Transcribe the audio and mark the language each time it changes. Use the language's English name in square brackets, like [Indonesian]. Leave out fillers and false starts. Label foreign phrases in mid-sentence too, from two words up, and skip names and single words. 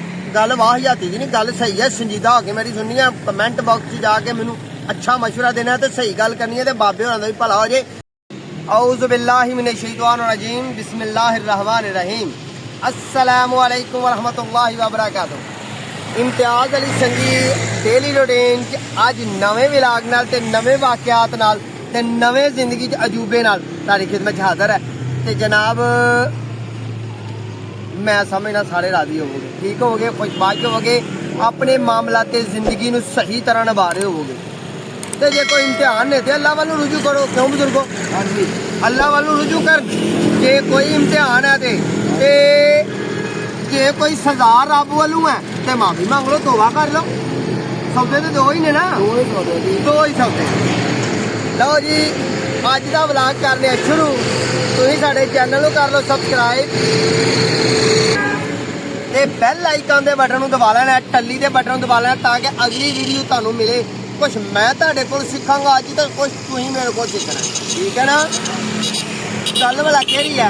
[Punjabi] گل واہیاتی دی نہیں، گل صحیح ہے، سنجیدہ ہوکے میری سننی ہے. [English] comment box [Punjabi] چ جاکے مینوں اچھا مشورہ دینا ہے، صحیح گل کرنی ہے، بابے ہوراں دا بھی بھلا ہو جائے. [Arabic] أعوذ بالله من الشيطان الرجيم، بسم الله الرحمن الرحيم، السلام عليكم ورحمة الله وبركاته. [Punjabi] امتیاز علی سنگی [English] daily routine [Punjabi] چ اج نویں ولاگ نال تے نویں واقعات نال تے نویں زندگی چ عجوبے نال تہاڈی خدمت چ حاضر ہے. تے جناب میں سمجھنا سارے راضی ہووو گے، ٹھیک ہووو گے، خوشباش ہووو گے، اپنے معاملہ تے زندگی نوں صحیح طرح نبھا رہے ہووو گے. تے جے کوئی امتحان ہے تو اللہ والوں رجوع کرو، کیوں بزرگو? ہاں جی، اللہ والوں رجوع کر۔ جے کوئی امتحان ہے تے جے کوئی سزا رب والوں ہے تو معافی منگ لو، توبہ کر لو. سودے تو دو ہی نے نا، دو ہی سودے. لو جی، اج کا ولاگ کرنے شروع. تسیں ساڈے چینل نوں کر لو سبسکرائب تے [English] bell icon [Punjabi] دے بٹن نوں دبا لینا، ٹلی دے بٹن نوں دبا لینا، تاکہ اگلی ویڈیو تہانوں ملے. کجھ میں تہاڈے کول سکھاں گا اج، تو کجھ تسیں میرے کول سکھنا، ٹھیک ہے نا? گل بھلا کیہڑی ہے?